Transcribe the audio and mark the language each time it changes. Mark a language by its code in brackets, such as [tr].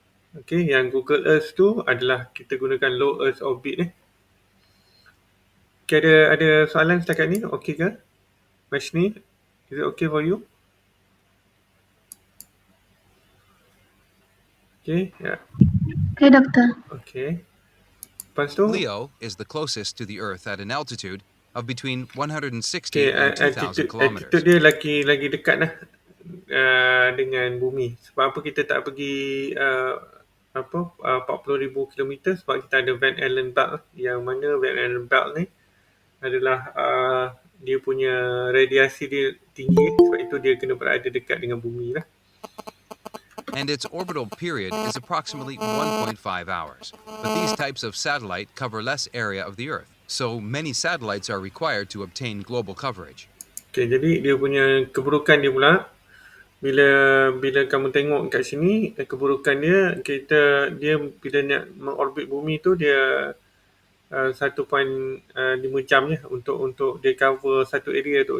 [ms] Okay, yang Google Earth tu adalah kita gunakan low Earth orbit. Okay, ada soalan setakat ni? Okay ke? [en] Mashni, is it okay for you? Okay, yeah. Okay, Doktor. [ms] Okay. Lepas tu, [en] LEO is the closest to the Earth at an altitude of between 160 okay, and 2,000 altitude kilometers. [ms] dia lagi dekat lah dengan bumi. Sebab apa kita tak pergi 40,000 kilometer? Sebab kita ada Van Allen belt, yang mana Van Allen belt ni adalah dia punya radiasi dia tinggi, sebab itu dia kena berada dekat dengan bumi lah. [en] And its orbital period is approximately 1.5 hours. But these types of satellite cover less area of the Earth, so many satellites are required to obtain global coverage. [ms] Okay, jadi dia punya keburukan dia pula, bila kamu tengok kat sini, keburukan dia, dia bila nak mengorbit bumi tu, dia 1.5 jam je untuk dia cover satu area tu.